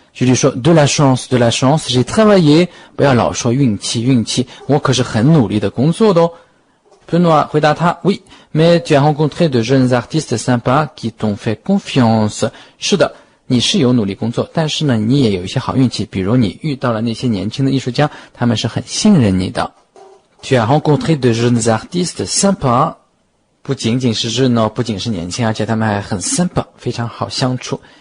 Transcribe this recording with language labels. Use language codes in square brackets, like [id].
[zh] 举例说 [fr] de la chance, de la chance, j'ai travaillé。 [zh] 不要老说运气，运气，我可是很努力的工作的哦。 [fr] Benoît [zh] 回答他 [fr] Oui, mais tu as rencontré de jeunes artistes sympas qui t'ont fait confiance。 [zh] 是的，你是有努力工作，但是呢你也有一些好运气，比如你遇到了那些年轻的艺术家，他们是很信任你的。 [fr] Tu as rencontré de jeunes artistes sympas， [zh] 不仅仅是热闹，不仅是年轻，而且他们还很 sympa， 非常好相处。